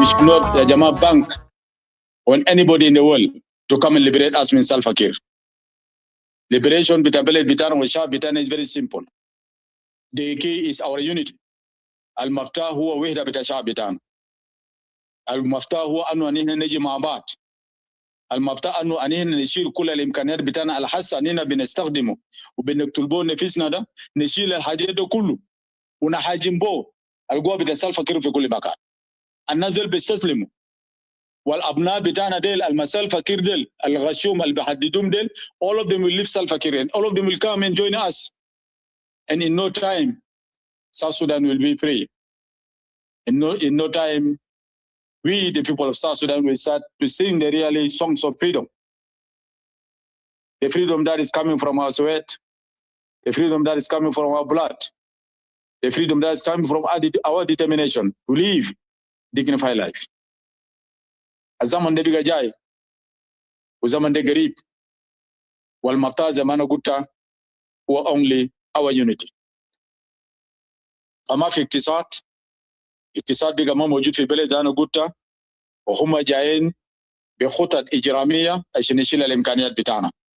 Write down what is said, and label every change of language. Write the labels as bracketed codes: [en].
[en] We should not [ar] يا جماعة [en] bank on anybody in the world to come and liberate us من Salva Kiir. [ar] Liberation بتاع بلد بتاعنا والشعب بتاعنا [en] is very simple. The key is our unity. [ar] المفتاح هو وحدة بتاع الشعب بتاعنا. المفتاح هو أنه نحن نجي مع بعض. المفتاح أنه نحن نشيل كل الإمكانيات بتاعنا الحاسة نحن بنستخدمه وبنطلبه نفسنا ده، نشيل الحاجات ده كله ونحاجم به القوة بتاع سالفا كير في كل مكان. الناس اللي بيستسلموا والأبناء بتاعنا ديل المسالفا كير ديل الغشوم اللي بيحددوهم ديل [en] all of them will leave Salva Kiir and all of them will come and join us, and in no time South Sudan will be free. In no time we the people of South Sudan will start to sing the really songs of freedom. The freedom that is coming from our sweat, the freedom that is coming from our blood, the freedom that is coming from our determination to live dignified life. [ar] الزمن ده بيجي جاي وزمن ده قريب، والمفتاح زي ما أنا قلت هو [en] only our unity. [ar] فما في اقتصاد بيجي ما موجود في بلد زي أنا قلت، وهم جايين بخطط إجرامية عشان يشيل الإمكانيات بتاعنا.